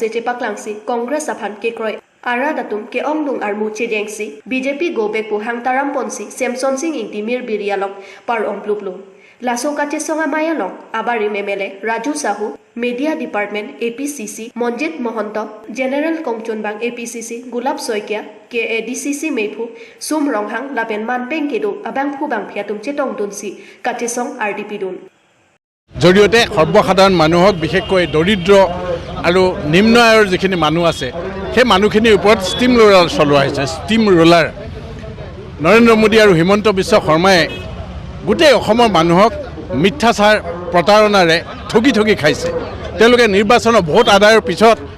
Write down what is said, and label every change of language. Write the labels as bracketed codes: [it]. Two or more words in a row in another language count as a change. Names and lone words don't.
[mjw] cepak langsi Congress aphan kekroi Ara datum ke ongdung armu cejengsi BJP go back pu hang taram ponsi Samson Singh inti Mir Birialok par ompluplu Laso kache songa mayalong abari memele Raju Sahu Media Department APCC Monjit Mohanto General Kongchunbang APCC Gulab Soikia KADCC Meipu Sum Ronghang lapen manpeng kedo abang phubang phiatum chetong dunsi kache song RDP dun [as] জৰিয়তে সৰ্বসাধাৰণ মানুহক বিশেষকৈ দৰিদ্ৰ আৰু নিম্ন আয়ৰ যিখিনি মানুহ আছে সেই মানুহখিনিৰ ওপৰত [en] steam roller [as] চলোৱা হৈছে [en] steam roller [as] নৰেন্দ্ৰ মোদী আৰু হিমন্ত বিশ্ব শৰ্মাই গোটেই অসমৰ মানুহক মিথ্যাচাৰ প্ৰতাৰণাৰে ঠগি খাইছে তেওঁলোকে নিৰ্বাচনৰ ভোট আদায়ৰ পিছত